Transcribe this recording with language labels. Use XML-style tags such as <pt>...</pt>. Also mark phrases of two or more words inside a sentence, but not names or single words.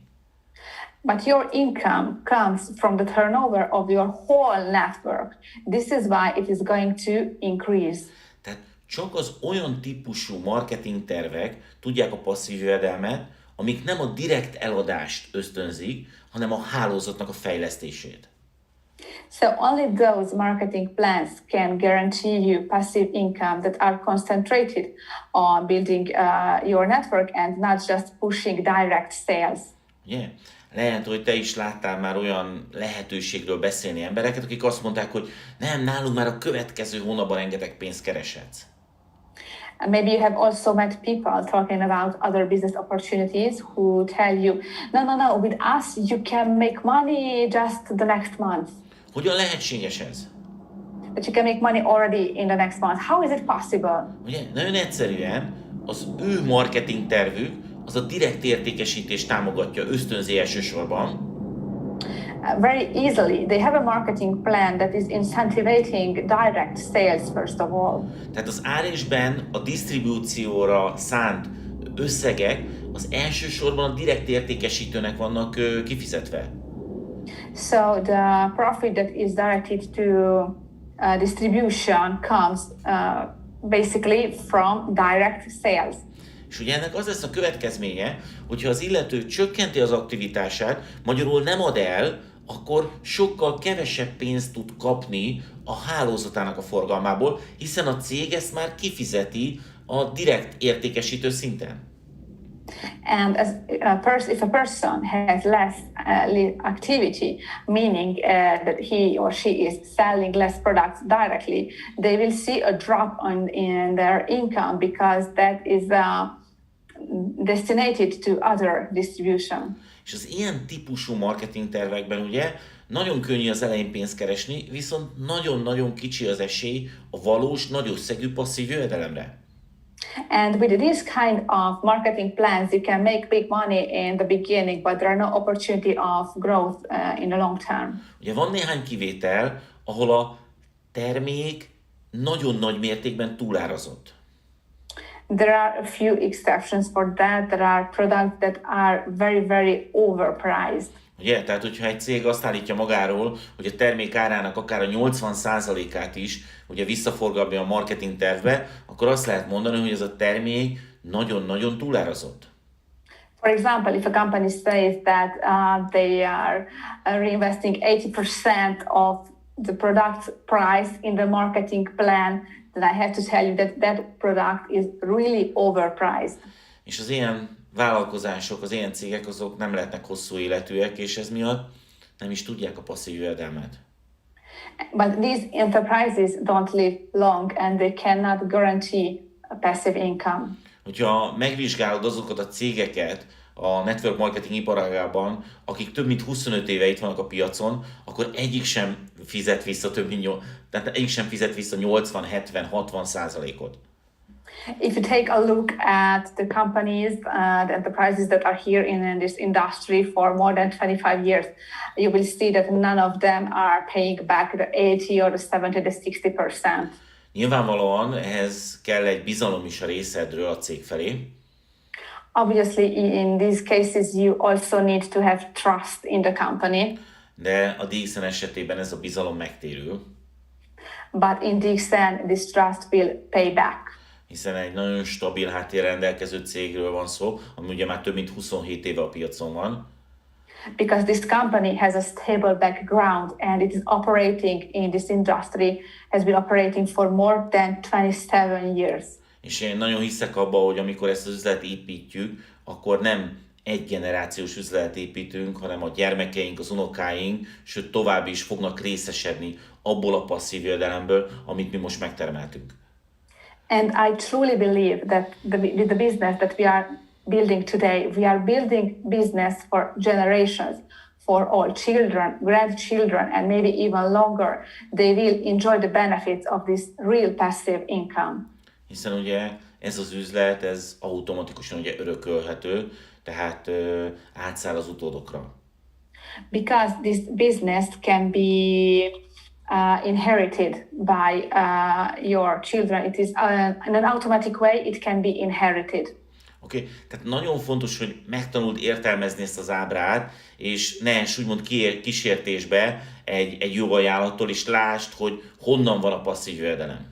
<en>But your income comes from the turnover of your whole network. This is why it is going to increase.</en> <hu>Tehát csak az olyan típusú marketing tervek tudják a passzív jövedelmet, amik nem a direkt eladást ösztönzik, hanem a hálózatnak a fejlesztését.</hu> <en>So only those marketing plans can guarantee you passive income that are concentrated on building your network and not just pushing direct sales.</en> <hu>Ugye? Lehet, hogy te is láttál már olyan lehetőségről beszélni embereket, akik azt mondták, hogy nem, nálunk már a következő hónapban rengeteg pénzt kereshetsz.</hu> <en>And maybe you have also met people talking about other business opportunities who tell you, no, with us you can make money just the next month.</en> <hu>Hogyan lehetséges ez?</hu> <en>that you can make money already in the next month. How is it possible?</en> <hu>Ugye, nagyon egyszerűen az ő marketing tervük az a direkt értékesítést támogatja, ösztönzi elsősorban.</hu> <en>Very easily, they have a marketing plan that is incentivizing direct sales first of all.</en> <hu>Tehát az árésben a disztribúcióra szánt összegek az elsősorban a direkt értékesítőnek vannak kifizetve.</hu> <en>So the profit that is directed to distribution comes basically from direct sales.</en> <hu>És ugye ennek az lesz a következménye, hogyha az illető csökkenti az aktivitását, magyarul nem ad el, akkor sokkal kevesebb pénzt tud kapni a hálózatának a forgalmából, hiszen a cég ezt már kifizeti a direkt értékesítő szinten.</hu> <en>And as if a person has less activity, meaning that he or she is selling less products directly, they will see a drop in their income because that is destinated to other distribution.</en> <hu>És az ilyen típusú marketing tervekben ugye nagyon könnyű az elején pénzt keresni, viszont nagyon-nagyon kicsi az esély a valós, nagy összegű passzív jövedelemre.</hu> <en>And with this kind of marketing plans, you can make big money in the beginning, but there are no opportunity of growth in the long term.</en> <hu>Ugye van néhány kivétel, ahol a termék nagyon nagy mértékben túlárazott.</hu> <en>There are a few exceptions for that. There are products that are very, very overpriced.</en> <hu>Ugye, tehát hogyha egy cég azt állítja magáról, hogy a termék árának akár a 80%-át is ugye visszaforgatja a marketing tervbe, akkor azt lehet mondani, hogy ez a termék nagyon-nagyon túlárazott.</hu> <en>For example, if a company says that they are reinvesting 80% of the product price in the marketing plan, then I have to tell you that that product is really overpriced.</en> <hu>És az ilyen vállalkozások, az ilyen cégek azok nem lehetnek hosszú életűek, és ez miatt nem is tudják a passzív jövedelmet.</hu> <en>But these enterprises don't live long and they cannot guarantee a passive income.</en> <hu>Hogyha megvizsgálod azokat a cégeket a</hu> <en>network marketing</en> <hu>iparágában, akik több mint 25 éve itt vannak a piacon, akkor egyik sem fizet vissza tehát egyik sem fizet vissza 80-70-60%-ot.</hu> <en>If you take a look at the companies, the enterprises that are here in this industry for more than 25 years, you will see that none of them are paying back the 80 or the 70 to 60%.</en> <hu>Nyilvánvalóan ehhez kell egy bizalom is a részedről a cég felé.</hu> <en>Obviously, in these cases, you also need to have trust in the company.</en> <hu>De a DXN esetében ez a bizalom megtérül.</hu> <en>But in DXN, this trust will pay back.</en> <hu>Hiszen egy nagyon stabil háttérrel rendelkező cégről van szó, ami ugye már több mint 27 éve a piacon van.</hu> <en>Because this company has a stable background and it is operating in this industry, has been operating for more than 27 years.</en> <hu>És én nagyon hiszek abba, hogy amikor ezt az üzletet építjük, akkor nem egy generációs üzletet építünk, hanem a gyermekeink, az unokáink, sőt tovább is fognak részesedni abból a passzív jövedelemből, amit mi most megtermeltünk.</hu> <en>And I truly believe that the business that we are building today, we are building business for generations, for all children, grandchildren, and maybe even longer. They will enjoy the benefits of this real passive income.</en> <hu>Hiszen ugye ez az üzlet, ez automatikusan ugye örökölhető, tehát átszáll az utódokra.</hu> <en>Because this business can be inherited by your children. It is in an automatic way, it can be inherited.</en> <hu>Oké, tehát nagyon fontos, hogy megtanuld értelmezni ezt az ábrát, és ne esd úgymond kísértésbe egy jó ajánlattól, és lásd, hogy honnan van a passzív jövedelem.</hu>